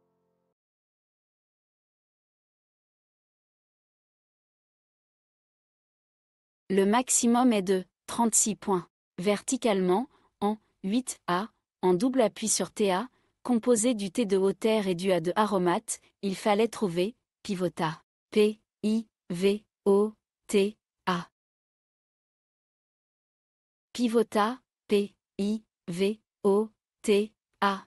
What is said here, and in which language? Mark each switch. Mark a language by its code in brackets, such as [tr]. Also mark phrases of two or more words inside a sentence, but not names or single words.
[fr] Le maximum est de 36 points. Verticalement, en 8A, en double appui sur TA, composé du T de haute air et du A de aromate, il fallait trouver pivota. P, I, V, O, T, A. Pivota, P, I, V, O, T, A.